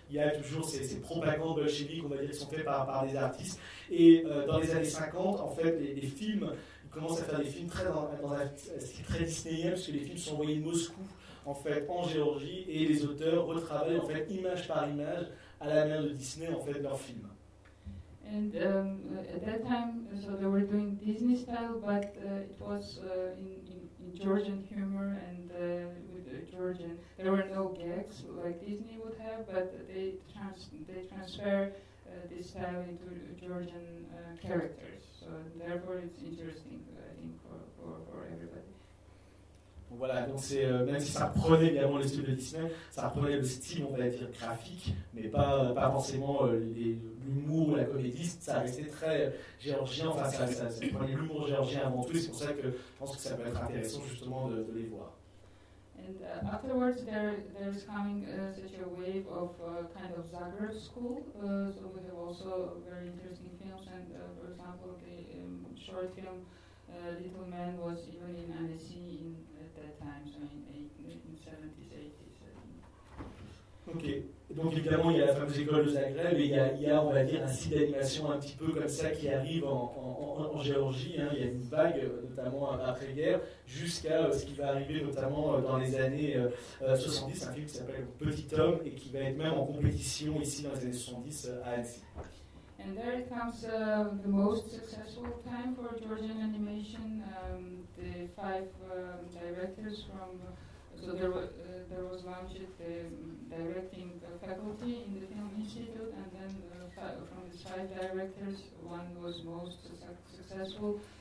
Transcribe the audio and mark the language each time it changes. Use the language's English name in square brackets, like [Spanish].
[French] Il y a toujours ces propagandes bolcheviques, on va dire, qui sont faits par des artistes. Et dans les années 50, en fait, les films, ils commencent à faire des films très très disneyens, parce que les films sont envoyés de Moscou, en fait, en Géorgie, et les auteurs retravaillent, en fait, image par image, à la main de Disney, en fait, leurs films. [English] And at that time, so they were doing Disney style, but it was in Georgian humor and with Georgian. There were no gags like Disney would have, but they transfer this style into Georgian characters. So therefore, it's interesting, I think, for everybody. [French] Voilà, donc c'est même si ça prenait évidemment le style de Disney, ça prenait le style, on va dire, graphique, mais pas forcément l'humour ou la comédie, ça restait très géorgien, enfin ça prenait l'humour géorgien avant tout, et c'est pour ça que je pense que ça peut être intéressant justement de les voir. [English] And afterwards, there is coming such a wave of kind of Zagreb school. So we have also very interesting films. And for example, the short film Little Man was even in Annecy at that time, so in 70s, 80s. [French] Ok, donc évidemment il y a la fameuse école de Zagreb et il y a on va dire un site d'animation un petit peu comme ça qui arrive en Géorgie, hein. Il y a une vague notamment après-guerre jusqu'à ce qui va arriver notamment dans les années 70, un film qui s'appelle Petit Homme et qui va être même en compétition ici dans les années 70 à Annecy. [English] And there comes the most successful time for Georgian animation, the five directors from there was launched the directing faculty in the Film Institute, and then from the five directors, one was most successful.